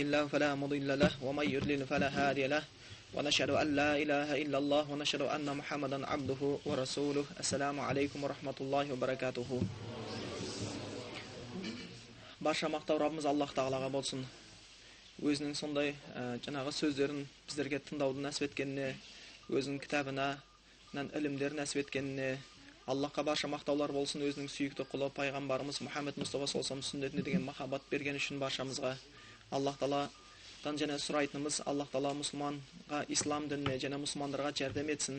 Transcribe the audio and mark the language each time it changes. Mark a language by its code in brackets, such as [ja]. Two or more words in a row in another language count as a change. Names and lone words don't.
[ar] الله فلا مضل له ومن يضلل فلا هادي له ونشهد أن لا إله إلا الله ونشهد أن محمدا عبده ورسوله السلام عليكم ورحمة الله وبركاته. [kk] Барша мақтау Раббымыз Аллах Тағалаға болсын. Өзінің сондай жаңағы сөздерін біздерге тыңдауды нәсіп еткеніне, өзінің кітабынан ілімдерін нәсіп еткеніне Аллахқа барша мақтаулар болсын. Өзінің сүйікті құлы пайғамбарымыз Мұхаммед Мұстафа [ar] صلى الله عليه [kk] сүннетіне деген махаббат берген үшін баршамызға Аллах Тағаладан және сұрайтынымыз, Аллах Тағала мұсылманға, ислам дініне және мұсылмандарға жәрдем етсін.